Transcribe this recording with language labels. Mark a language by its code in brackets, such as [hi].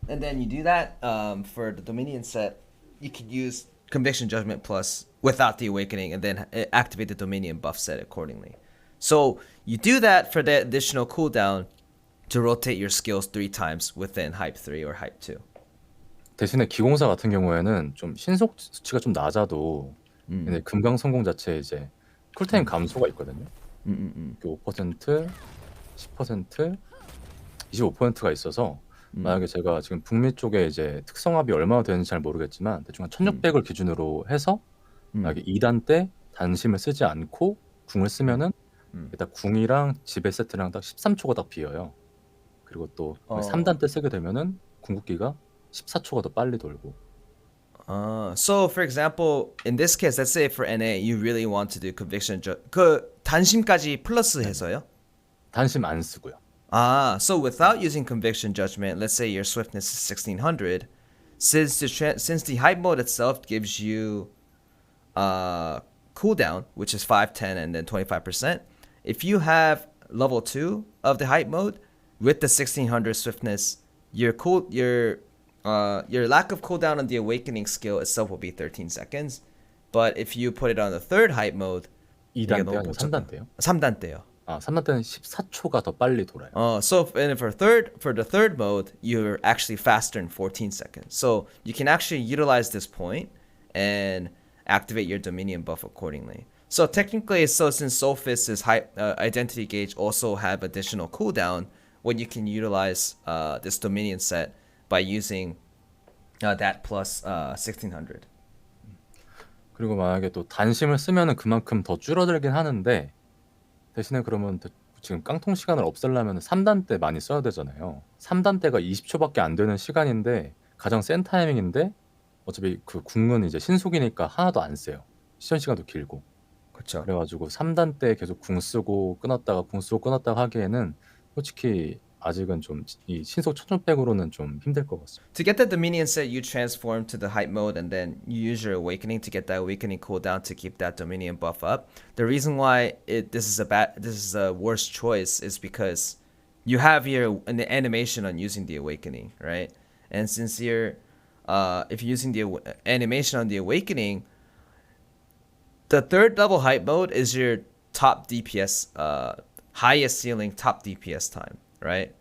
[en] And then you do that for the Dominion set. You could use Conviction Judgment plus without the awakening, and then activate the Dominion buff set accordingly. So you do that for the additional cooldown to rotate your skills 3 times within Hype 3 or Hype 2. [ko] 대신에 기공사 같은 경우에는 좀 신속 수치가 좀 낮아도 근데 음, 금강 성공 자체에 이제 쿨타임 감소가 있거든요. 음. 5%, 10%, 25%가 있어서 만약에 제가 지금 북미 쪽에 이제 특성합이 얼마나 되는지 잘 모르겠지만 대충 한 1600을 기준으로 해서 만약에 2단 때 단심을 쓰지 않고 궁을 쓰면은 일단 궁이랑 지배 세트랑 딱 13초가 딱 비어요. 그리고 또 3단 때 쓰게 되면은 궁극기가 14초가 더 빨리 돌고. [en] So for example, in this case, let's say for NA, you really want to do conviction. [ko] 그 단심까지 플러스 해서요? 단심 안 쓰고요. [en] So without using conviction judgment, let's say your swiftness is 1600, since the hype mode itself gives you cooldown, which is 5, 10, and then 25%. If you have level 2 of the hype mode with the 1600 swiftness, your lack of cooldown on the awakening skill itself will be 13 seconds. But if you put it on the third hype mode, [ko] 2단 때 아니면 3단 때요? 3단 때요. 3단 때는 14초가 더 빨리 돌아요. [en] So and for the third mode, you're actually faster in 14 seconds. So you can actually utilize this point and activate your Dominion buff accordingly. So technically, since Soulfist's identity gauge also have additional cooldown, what you can utilize this Dominion set by using that plus 1600. [ko] 그리고 만약에 또 단심을 쓰면은 그만큼 더 줄어들긴 하는데 대신에 그러면 지금 깡통 시간을 없애려면 3단 때 많이 써야 되잖아요. 3단 때가 20초밖에 안 되는 시간인데 가장 센 타이밍인데 어차피 그 궁은 이제 신속이니까 하나도 안 세요. 시전 시간도 길고. 그렇죠. 그래가지고 3단 때 계속 궁 쓰고 끊었다가 궁 쓰고 끊었다가 하기에는 솔직히 아직은 좀 이 신속 1600으로는 좀 힘들 것 같습니다. [en] To get the Dominion set, you transform to the hype mode and then you use your awakening to get that awakening cooldown to keep that Dominion buff up. The reason why this is a worse choice is because you have an animation on using the awakening, right? And since if you're using the animation on the awakening, the third level hype mode is your top DPS, highest ceiling top DPS time, right?